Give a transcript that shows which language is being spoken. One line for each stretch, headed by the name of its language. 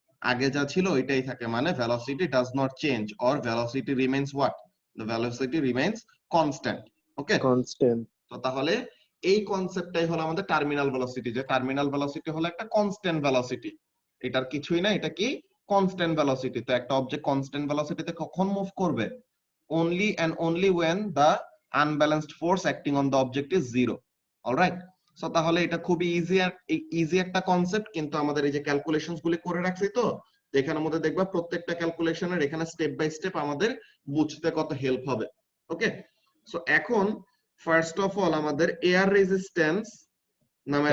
Bangla: আগে যা ছিল ওইটাই থাকে,
English: মানে velocity does not change or velocity remains what, the velocity remains constant. Okay, Constant.
Bangla: তো তাহলে এই কনসেপ্টটাই হলো আমাদের টার্মিনাল ভেলোসিটি, যে টার্মিনাল ভেলোসিটি হলো একটা কনস্ট্যান্ট ভেলোসিটি। এটার কিছুই না, এটা কি কনস্ট্যান্ট ভেলোসিটি। তো একটা অবজেক্ট কনস্ট্যান্ট ভেলোসিটিতে কখন মুভ করবে?
English: only and only when the unbalanced force acting on the object is zero.
Bangla: Alright, so তাহলে এটা খুবই ইজি একটা কনসেপ্ট, কিন্তু আমাদের এই যে ক্যালকুলেশনস গুলি করে রাখছি, তো এখানের মধ্যে দেখবা প্রত্যেকটা ক্যালকুলেশনের এখানে স্টেপ বাই স্টেপ আমাদের বুঝতে কত হেল্প হবে। ওকে, সো এখন ফার্স্ট অফ অল আমাদের এয়ার রেজিস্ট্যান্স নামের